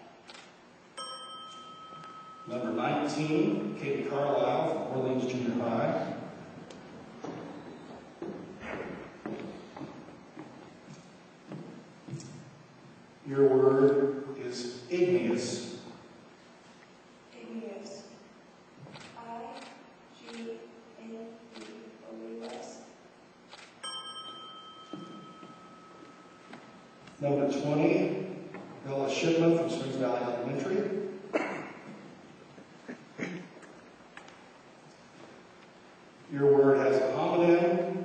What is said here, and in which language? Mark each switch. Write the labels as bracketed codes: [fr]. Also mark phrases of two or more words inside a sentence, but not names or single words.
[en] Number 19, Katie Carlisle from Orleans Junior High. Your word is igneous. Igneous. I-G-N-E-O-U-S. Number 20, Bella Shipman from Springs Valley Elementary. Your word has a homonym.